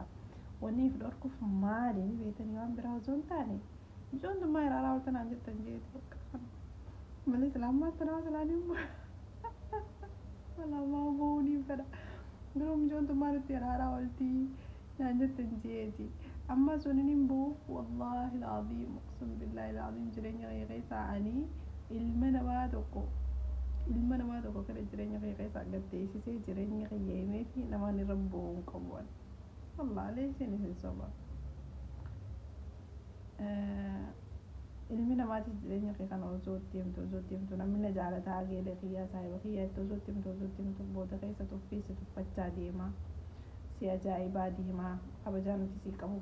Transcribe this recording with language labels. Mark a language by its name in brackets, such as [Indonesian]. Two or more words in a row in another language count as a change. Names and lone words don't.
[Oromo] waniif dhoorkuuf maaliin beetanii waan biraa osoo hin taane ijoon dummaa iraaraa oltanaan jettan jeeti malee islaammaatti nama silaaniin booya walaamaa booniin fedha garuu ijoon dummaa nutti iraaraa oltii naan jettan jeeti amma suninin buuf [Arabic] والله العظيم اقسم بالله العظيم [Oromo] jireenya qeeqeessaa ani ilma namaa tokko kana jireenya qeeqeessaa gaddeessisee jireenya qiyyeemee fi namaan irra bu'uun qabuun wallahi leeshin isin soba ilmi namaatis jireenya qee kana osoo deemtu namni na jaalataa geelee kiyyaa saahiba kiyyaa itti osoo deemtu booda keessa tuffiisi tuffachaa deema si ajaa'ibaa deemaa kabajaan nuti sii qabuuf